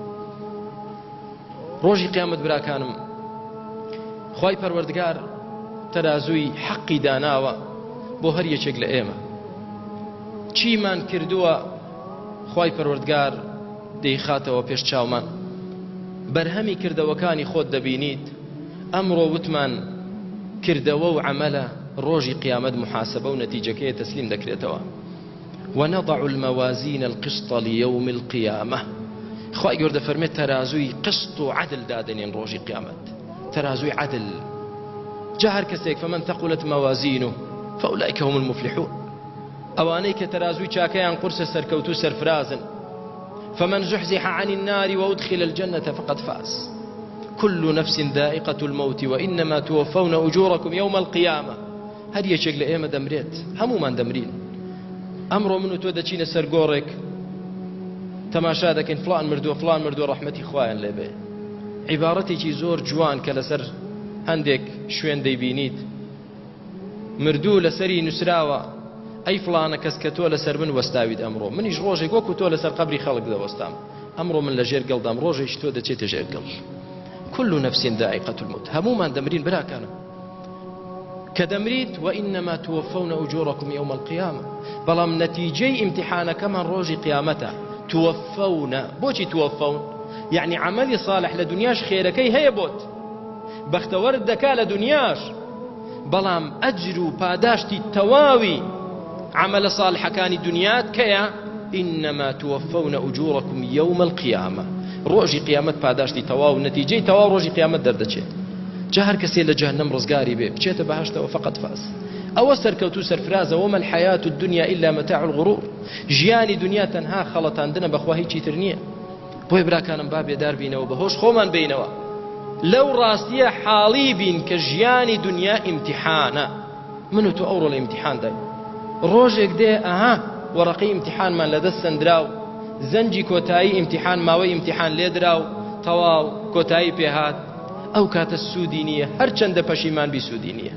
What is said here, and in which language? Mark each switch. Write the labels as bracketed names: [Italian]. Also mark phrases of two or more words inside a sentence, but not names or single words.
[Central Kurdish] ڕۆژی قیامەت براکانم خوای پەروەردگار تەرازووی حەقی داناوە بۆ هەر یەکێک لە ئێمە چیمان کردووە خوای پەروەردگار دەیخاتەوە پێش چاومان بەرهەمی کردەوەکانی خۆت دەبینیت ئەمڕۆ وتمان کردەوە و عەمەلە ڕۆژی قیامەت محاسبە و نەتیجەکەی تەسلیم دەکرێتەوە. [Arabic] ونضع الموازين القسط ليوم القيامة [Central Kurdish] خوای گەورە دەفەرمێت تەرازووی قسط و عەدل دادەنێن ڕۆژی قیامەت تەرازووی عەدل جا هەر کەسێک [Arabic] فمن ثقلت موازينه فأولئك هم المفلحون [Central Kurdish] ئەوانەی کە تەرازووی چاکەیان قورسە سەرکەوتوو سەرفرازن [Arabic] فمن زحزح عن النار وأدخل الجنة فقد فاز كل نفس ذائقة الموت وإنما توفون أجوركم يوم القيامة. [Central Kurdish] هەر یەکێک لە ئێمە دەمرێت هەمومان دەمرین ئەمڕۆ من و تۆ دەچینە سەر گۆڕێک تەماشا دەکەین فڵان مردووە فڵان مردووە ڕەحمەتی خوایان لێبێ عیبارەتێکی زۆر جوان کە لەسەر هەندێک شوێن دەیبینیت مردوو لەسەری نووسراوە ئەی فڵانە کەس کە تۆ لەسەر من وەستاویت ئەمڕۆ منیش ڕۆژێک وەکو تۆ لەسەر قەبری خەڵک دەوەستام ئەمڕۆ من لە ژێر گەڵدام ڕۆژێکی تۆ دەچێتە ژێر گەڵ. [Arabic] كل نفس ذائقة الموت [Central Kurdish] هەمومان دەمرین براکانم کە دەمریت [Arabic] وإنما توفون أجوركم يوم القيامة [Central Kurdish] بەڵام نەتیجەی ئیمتحانەکەمان ڕۆژی قیامەتە توفون بۆچی توفون یعنی عملی صالح لە دنیاش خێرەکەی هەیە بۆت بەختەوەرت دەکا لە دنیاش بەڵام ئەجر و پاداشتی تەواوی عمل صالحەکانی دنیات کەیە [Arabic] إنما توفون أجوركم يوم القيامة [Central Kurdish] ڕۆژی قیامەت پاداشتی تەواو نەتیجەی تەواو ڕۆژی قیامەت دەردەچێت. جا هەر کەسێ لە جەهەنەم ڕزگاری بێ بچێتە بەهەشتەوە [Arabic] فقط فاز [Central Kurdish] ئەوە سەرکەوتوو سەرفرازە [Arabic] وما الحياة الدنيا إلا متاع الغرور [Central Kurdish] ژیانی دنیا تەنها خەڵەتاندنە بەخوا هیچی تر نییە. بۆی براکانم با بێدار بینەوە بەهۆش خۆمان بینەوە لەو ڕاستیە حاڵی بین کە ژیانی دنیا ئیمتیحانە من و تۆ ئەوڕۆ لە ئیمتیحان داین ڕۆژێک دێ ئەها وەرەقەی ئیمتیحانمان لەدەست سەندراو زەنجی کۆتایی ئیمتیحان ماوەی ئیمتیحان لێدراو تەواو کۆتایی پێهات ئەو کاتە سوودی نییە هەرچەندە پەشیمان بی سوودی نییە.